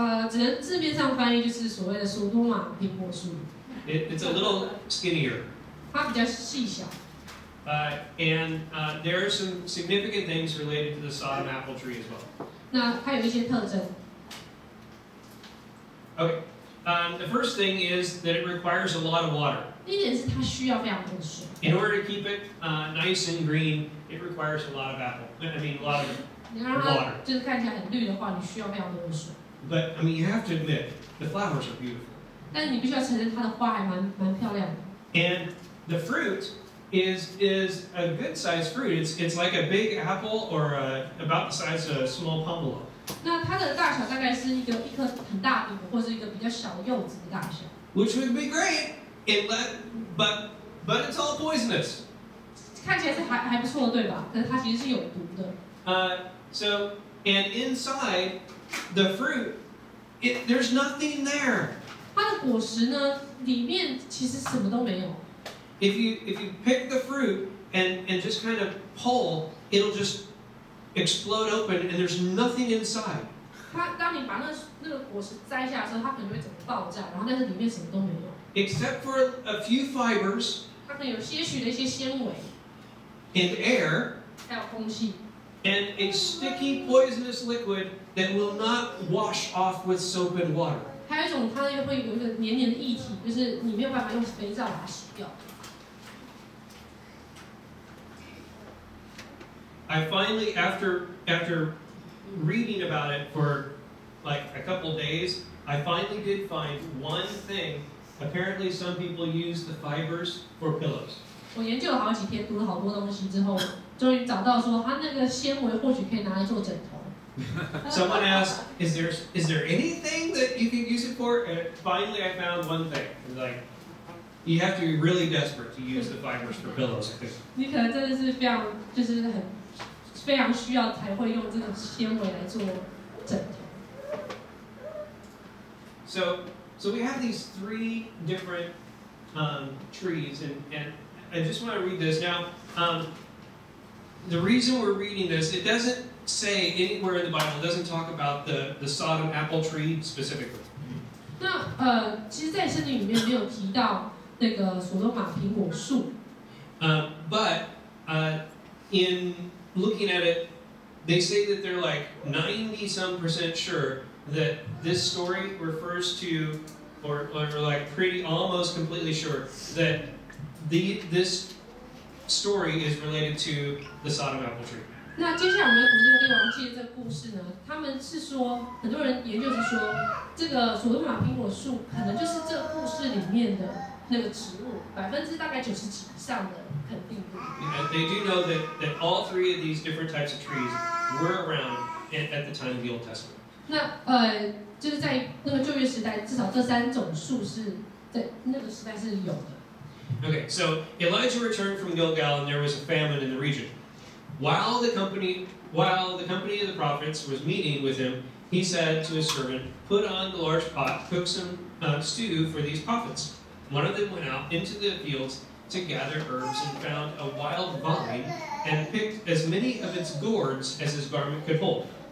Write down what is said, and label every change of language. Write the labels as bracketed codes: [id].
[zh] 只能字面上翻译就是所谓的索多玛苹果树。 [en] It's a little skinnier. [zh] 它比较细小。 [en] And there are some significant things related to the Sodom apple tree as well. [zh] 那它有一些特征。 [en] Okay, the first thing is that it requires a lot of water. [zh] 第一点是它需要非常多的水。 [en] In order to keep it nice and green, it requires a lot of apple. I mean, a lot of water. [zh] 你让它就是看起来很绿的话，你需要非常多的水。 [en] But I mean, you have to admit, the flowers are beautiful. [zh] 但是你必须要承认，它的花还蛮漂亮的。 [en] And the fruit is a good sized fruit. It's like a big apple or about the size of a small pomelo. [zh] 那它的大小大概是一颗很大的或是一个比较小的柚子的大小。 [en] Which would be great, but it's all poisonous. [zh] 看起来是还不错，对吧？但是它其实是有毒的。 [en] And inside the fruit, there's nothing there. [zh] 它的果实呢，里面其实什么都没有。 [en] If you pick the fruit and just kind of pull, it'll just explode open and there's nothing inside. [zh] 当你把那个果实摘下的时候，它可能会整个爆炸，然后但是里面什么都没有。 [en] Except for a few fibers. [zh] 它可能有些许的一些纤维。 [en] And air. [zh] 还有空气。 [en] And a sticky poisonous liquid that will not wash off with soap and water. [zh] 还有一种，它又会有一个黏黏的液体，就是你没有办法用肥皂把它洗掉。 [en] I finally, after reading about it for like a couple days, I finally did find one thing. Apparently, some people use the fibers for pillows. [zh] 我研究了好几天，读了好多东西之后，终于找到说它那个纤维或许可以拿来做枕头。 [en] Someone asked, is there anything that you can use it for? And finally, I found one thing. It's like, you have to be really desperate to use the fibers for pillows, I think. [zh] 你可能真的是非常，就是非常需要才会用这个纤维来做枕头。 [en] So we have these 3 different trees, and I just want to read this now. The reason we're reading this, it doesn't say anywhere in the Bible, it doesn't talk about the Sodom apple tree specifically. [zh] 那其实，在圣经里面没有提到那个所罗马苹果树。 [en] But in looking at it, they say that they're like 90-some% sure that this story refers to, or like pretty almost completely sure that this story is related to the Sodom apple tree. [zh] 那接下来我们要读这个列王记的这个故事呢，他们是说，很多人研究是说，这个所罗马苹果树可能就是这个故事里面的那个植物，90%大概90几以上的肯定度。 [en] And they do know that all 3 of these different types of trees were around at the time of the Old Testament. [zh] 那就是在那个旧约时代，至少这3种树是在那个时代是有的。 [en] Okay, so Elijah returned from Gilgal, and there was a famine in the region. While the company of the prophets was meeting with him, he said to his servant, "Put on the large pot, cook some stew for these prophets." One of them went out into the fields to gather herbs and found a wild vine and picked as many of its gourds as his garment could hold.